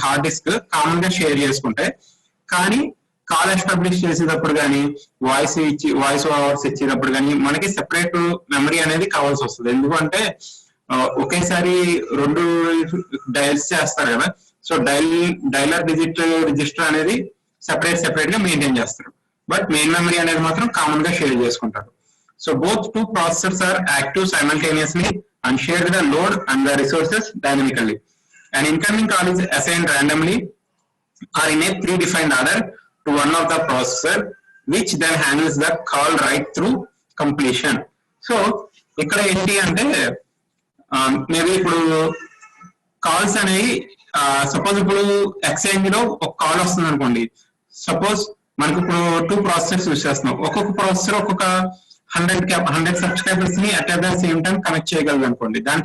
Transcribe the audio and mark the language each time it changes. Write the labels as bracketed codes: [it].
[te] Hard disk common గా share చేసుకుంటాయి. కానీ కాల్ ఎస్టాబ్లిష్ చేసేటప్పుడు కానీ వాయిస్ ఓవర్స్ ఇచ్చేటప్పుడు కానీ మనకి సెపరేట్ మెమరీ అనేది కావాల్సి వస్తుంది. ఎందుకంటే ఒకేసారి 2 డైల్స్ చేస్తారు కదా. సో డైలర్ డిజిట్ రిజిస్టర్ అనేది సెపరేట్ గా మెయింటైన్ చేస్తారు. బట్ మెయిన్ మెమరీ అనేది మాత్రం కామన్ గా షేర్ చేసుకుంటారు. [en] So both 2 processors are active simultaneously and share the load and the resources dynamically. An incoming call is assigned randomly or in a predefined order to one of the processor, which then handles the call right through completion. [te] So ఇక్కడ ఏంటి అంటే maybe ఇప్పుడు calls అనేవి suppose ఇప్పుడు exchange లో ఒక call వస్తుంది అనుకోండి. సపోజ్ మనకి ఇప్పుడు 2 ప్రాసెసర్స్ యూస్ చేస్తున్నాం. ఒక్కొక్క ప్రాసెసర్ ఒక్కొక్క 100 సబ్స్క్రైబర్స్ ని at the same time connect చేయగలదు అనుకోండి.